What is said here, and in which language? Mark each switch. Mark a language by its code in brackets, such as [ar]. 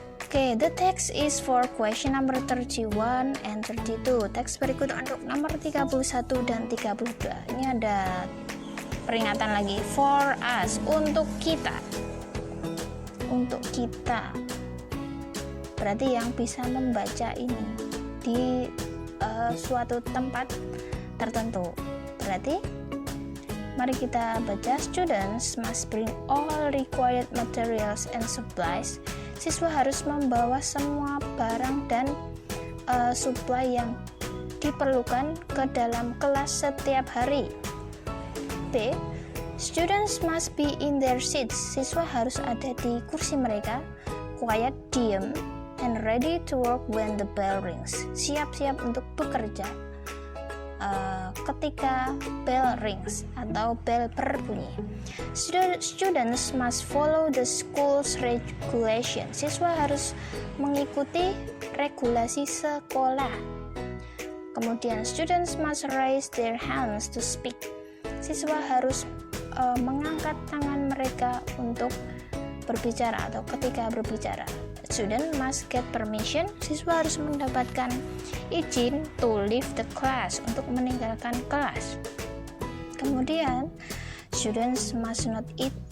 [en] Oke, the text is for question number 31 and 32. [id] Teks berikut untuk nomor 31 dan 32. Ini ada peringatan lagi. [en] For us, [id] untuk kita. Untuk kita. Berarti yang bisa membaca ini di suatu tempat tertentu. Berarti mari kita baca. [en] Students must bring all required materials and supplies. [id] Siswa harus membawa semua barang dan supply yang diperlukan ke dalam kelas setiap hari. B. [en] Students must be in their seats. [id] Siswa harus ada di kursi mereka, [en] quiet, [id] diam, [en] and ready to work when the bell rings. [id] Siap-siap untuk bekerja ketika [en] bell rings [id] atau bell berbunyi. [en] Students must follow the school's regulation. [id] Siswa harus mengikuti regulasi sekolah. [en] Kemudian students must raise their hands to speak. [id] Siswa harus mengangkat tangan mereka untuk berbicara atau ketika berbicara. [en] Student must get permission. [id] Siswa harus mendapatkan izin [en] to leave the class, [id] untuk meninggalkan kelas. [en] Kemudian students must not eat.